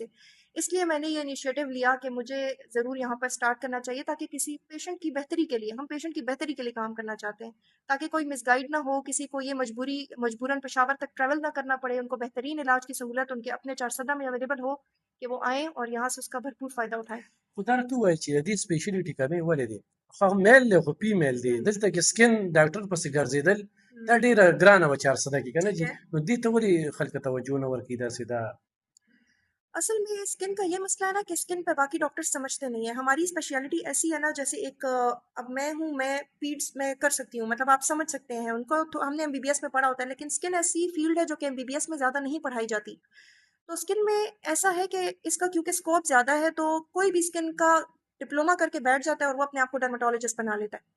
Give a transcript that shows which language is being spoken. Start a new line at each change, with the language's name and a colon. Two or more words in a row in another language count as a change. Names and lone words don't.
Urdu: اس لیے میں نے یہ انیشیٹو لیا کہ مجھے ضرور یہاں پر اسٹارٹ کرنا چاہیے، تاکہ کسی پیشنٹ کی بہتری کے لیے، ہم پیشنٹ کی بہتری کے لیے کام کرنا چاہتے ہیں، تاکہ کوئی مس گائیڈ نہ ہو، کسی کو یہ مجبوراً پشاور تک ٹریول نہ کرنا پڑے، ان کو بہترین علاج کی سہولت ان کے اپنے چارسدہ میں اویلیبل ہو کہ وہ آئیں اور یہاں سے اس کا بھرپور فائدہ اٹھائیں.
Pashto: خو دا راته ووایه چې د دې سپیشلیټي کمې ولې دی؟ خو میل دی خو فیمیل دی، دلته کې
English: skin doctor
Pashto: پسې ګرځېدل دا ډېره ګرانه وه 400 کې که نه
Urdu: ٹھیک جي، ہے.
Pashto: نو دې ته ولې خلک توجه نه ورکوي داسې دا؟
Urdu: اصل میں اسکن کا یہ مسئلہ ہے نا کہ اسکن پہ باقی ڈاکٹر سمجھتے نہیں ہیں. ہماری اسپیشلٹی ایسی ہے نا، جیسے ایک اب میں ہوں، میں پیڈس میں کر سکتی ہوں، مطلب آپ سمجھ سکتے ہیں ان کو تو ہم نے ایم بی بی ایس میں پڑھا ہوتا ہے، لیکن اسکن ایسی فیلڈ ہے جو کہ ایم بی بی ایس میں زیادہ نہیں پڑھائی جاتی. تو اسکن میں ایسا ہے کہ اس کا کیونکہ اسکوپ زیادہ ہے، تو کوئی بھی اسکن کا ڈپلوما کر کے بیٹھ جاتا ہے اور وہ اپنے آپ کو ڈرماٹولوجسٹ بنا لیتا ہے.